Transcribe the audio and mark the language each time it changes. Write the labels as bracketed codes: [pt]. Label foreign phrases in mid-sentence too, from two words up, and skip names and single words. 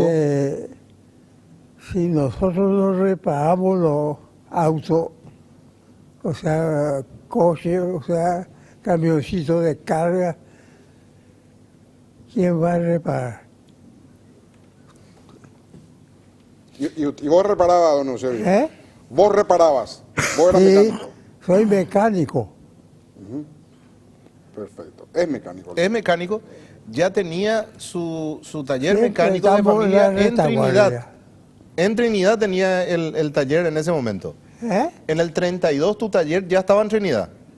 [es] Porque si nosotros no reparamos los autos, o sea, coches, o sea, camioncitos de carga, ¿quién va a reparar? ¿Y vos reparabas, don Eusebio? ¿Eh? ¿Vos reparabas? ¿Vos eras Sí, mecánico? soy mecánico. Perfecto. Es mecánico. Es mecánico. Ya tenía su taller Siempre mecánico de estamos en familia la en retaguardia. Trinidad. En Trinidad tenía el taller en ese momento. ¿Eh? En el 32 tu taller ya estaba en Trinidad.